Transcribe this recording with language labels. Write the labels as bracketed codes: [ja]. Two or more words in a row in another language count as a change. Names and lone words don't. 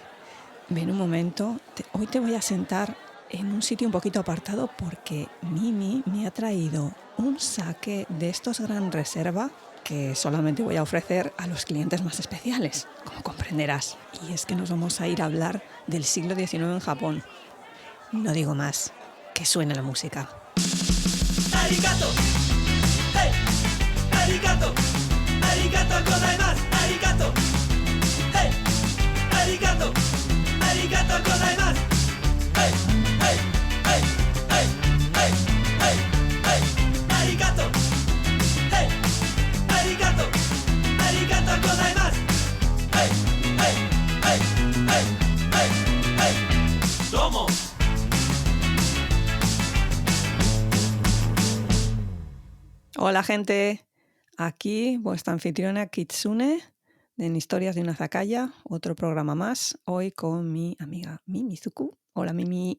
[es] Ven un momento, hoy te voy a sentar en un sitio un poquito apartado porque Mimi me ha traído un sake de estos gran reserva que solamente voy a ofrecer a los clientes más especiales, como comprenderás. Y es que nos vamos a ir a hablar del siglo XIX en Japón. No digo más, que suene la música. [ja] ¡Arigato! ¡Hey! ¡Arigato! ¡ありがとうございます! ¡Arigato! ¡Hey! ¡Arigato! ¡ありがとうございます! ¡Hey! ¡Hey! ¡Hey! ¡Hey! ¡Hey! ¡Hey! ¡Hey! ¡Arigato! ¡Hey! ¡Arigato! ¡ありがとうございます! ¡Hey! ¡Hey! ¡Hey! ¡Hey! ¡Hey! ¡Hey! ¡Domo! [es] Hola gente, aquí vuestra anfitriona Kitsune de En Historias de una Zacaya, otro programa más, hoy con mi amiga Mimizuku. Hola Mimi.